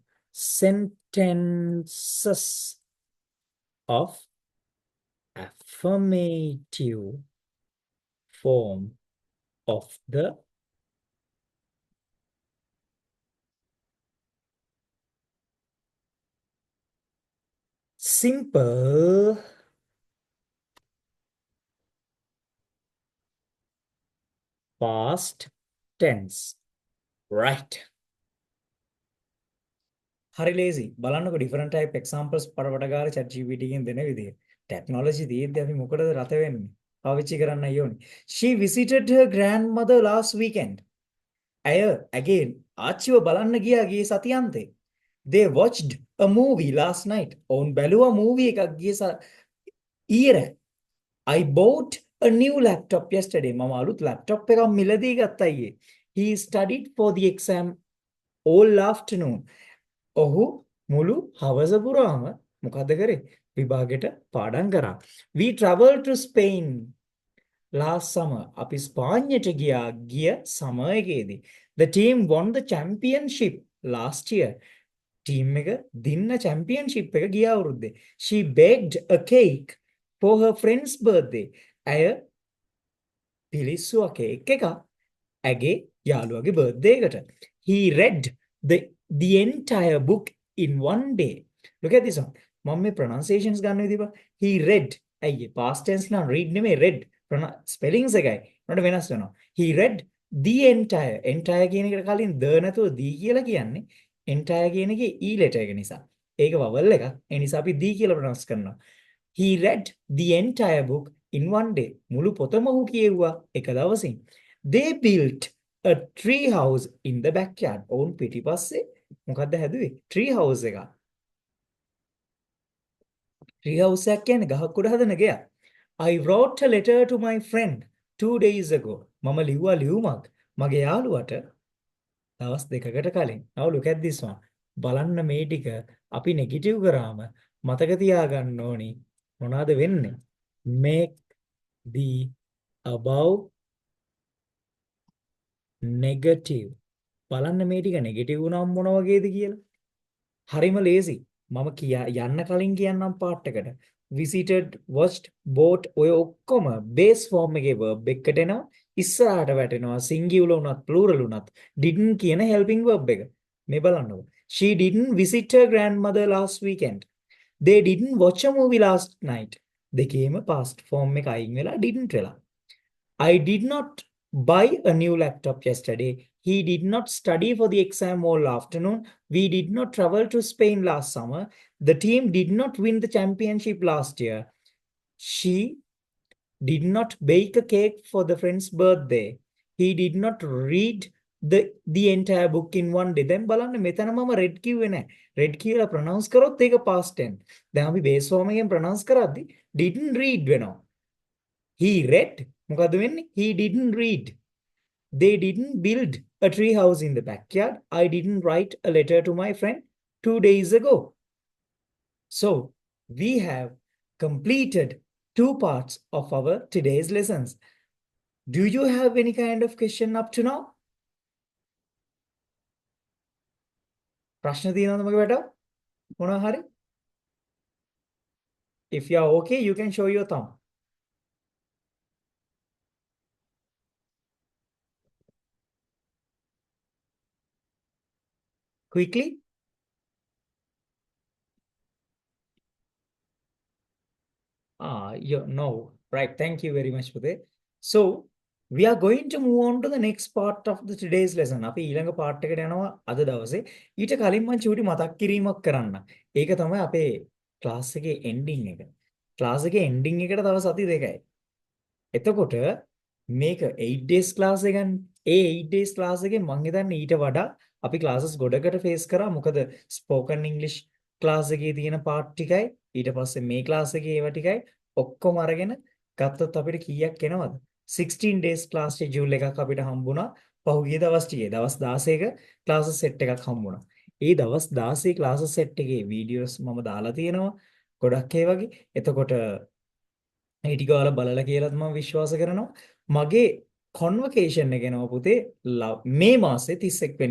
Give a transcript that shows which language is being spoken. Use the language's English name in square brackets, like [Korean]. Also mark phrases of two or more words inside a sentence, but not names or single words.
[English] sentences of affirmative form of the simple past tense. Right. [Sinhala] හරි ලේසි. බලන්නකො [English] different type examples [Sinhala] පරවට ගාලා chat GPT එකෙන් දෙන විදිය. Technology තියෙද්දි අපි මොකටද රත වෙන්නේ? පාවිච්චි කරන්නයි ඕනේ. [English] She visited her grandmother last weekend. [Sinhala] ඇගේ ආච්චිව බලන්න ගියා ගියේ සතියන්තේ. [English] They watched a movie last night. [Sinhala] ඔවුන් බැලුවා movie එකක් ගියේ ඊයේ. [English] I bought a new laptop yesterday. [Sinhala] මම අලුත් laptop එකක් මිලදී ගත්තා ඊයේ. [English] He studied for the exam all afternoon. [Sinhala] ඔහු මුළු හවස පුරාම මොකද කරේ? විභාගෙට පාඩම් කරා. [English] We traveled to Spain last summer. [Sinhala] අපි ස්පාඤ්ඤයට ගිය summer එකේදී. [English] The team won the championship last year. [Sinhala] Team එක දින්න championship එක ගිය අවුරුද්දේ. [English] She baked a cake for her friend's birthday. [Sinhala] ඇය පිලිස්සුවා කේක් එකක් ඇගේ යාළුවගේ birthday එකට. [English] He read the entire book in one day. Look at this one. [Sinhala] මම මේ pronunciations ගන්න විදිහ. [English] He read. [Sinhala] ඇයි [English] past tense [Sinhala] නම් read නෙමෙයි read. spellings එකයි. උනට වෙනස් වෙනවා. [English] He read the entire. [Sinhala] entire කියන එකට කලින් the නැතුව the කියලා කියන්නේ entire කියන එකේ e letter එක නිසා. ඒක vowel එකක්. ඒ නිසා අපි the කියලා pronounce කරනවා. [English] He read the entire book in one day. [Sinhala] මුළු පොතම ඔහු කියෙව්වා එක දවසින්. [English] They built a tree house in the backyard. [Sinhala] ඔවුන් පිටිපස්සේ මොකද්ද හැදුවේ? [English] tree house එකක්. tree house [Sinhala] එකක් කියන්නේ ගහක් උඩ හදන ගෙයක්. [English] I wrote a letter to my friend 2 days ago. [Sinhala] මම ලිව්වා ලියුමක් මගේ යාළුවට දවස් දෙකකට කලින්. [English] Now look at this one. [Sinhala] බලන්න මේ ටික අපි නෙගටිව් කරාම මතක තියාගන්න ඕනි මොනවාද වෙන්නේ? [English] Make the above negative. [Sinhala] බලන්න මේ ටික නෙගටිව් වුණාම මොන වගේද කියලා. හරිම ලේසි. මම යන්න කලින් කියන්නම් පාර්ට් එකට. [English] visited, watched, bought [Sinhala] ඔය ඔක්කොම [English] base form [Sinhala] එකේ verb එකකට එනවා. ඉස්සරහට වැටෙනවා singular උනත් plural උනත් didn't කියන [English] helping verb [Sinhala] එක. මේ බලන්නකො. [English] She didn't visit her grandmother last weekend. They didn't watch a movie last night. [Sinhala] දෙකේම [English] past form [Sinhala] එක අයින් වෙලා didn't වෙලා. [English] I did not buy a new laptop yesterday. He did not study for the exam all afternoon. We did not travel to Spain last summer. The team did not win the championship last year. She did not bake a cake for the friend's birthday. He did not read the entire book in one day. [Sinhala] දැන් බලන්න මෙතන මම red කිව්වේ නැහැ. red කියලා pronounce කරොත් ඒක [English] past tense. [Sinhala] දැන් අපි [English] base form [Sinhala] එකෙන් pronounce කරද්දි [English] didn't read [Sinhala] වෙනවා. [English] he read [Sinhala] මොකද වෙන්නේ? [English] he didn't read. They didn't build a tree house in the backyard. I didn't write a letter to my friend 2 days ago. So we have completed 2 parts of our today's lessons. Do you have any kind of question up to now? [Sinhala] ප්‍රශ්න තියෙනවද මගේ වැට? මොනවා හරි? [English] If you are okay, you can show your thumb. Quickly. No. Right. Thank you very much for that. So, we are going to move on to the next part of the today's lesson. [Sinhala] අපි ඊළඟ part එකට යනවා අද දවසේ. ඊට කලින් මම චූටි මතක් කිරීමක් කරන්න. ඒක තමයි අපේ class එකේ ending එක. class එකේ ending එකට තව සති දෙකයි. එතකොට මේක [English] 8 days class [Sinhala] එකක්. ඒ [English] 8 days class [Sinhala] එකෙන් මම හිතන්නේ ඊට වඩා අපි classes ගොඩකට face කරා. මොකද [English] spoken English class [Sinhala] එකේ තියෙන part ටිකයි ඊට පස්සේ මේ class එකේ ඒවා ටිකයි ඔක්කොම අරගෙන ගත්තොත් අපිට කීයක් එනවද? [English] 16 days class schedule [Sinhala] එකක් අපිට හම්බුණා. පහුගිය දවස් ටිකේ දවස් 16ක [English] classes set [Sinhala] එකක් හම්බුණා. ඒ දවස් 16 [English] classes set [Sinhala] එකේ videos මම දාලා තියෙනවා. ගොඩක් ඒ වගේ. එතකොට ඒ ටික ඔයාලා බලලා කියලාත් මම විශ්වාස කරනවා. මගේ convocation එක එනවා පුතේ මේ මාසේ 31 වෙනිදා.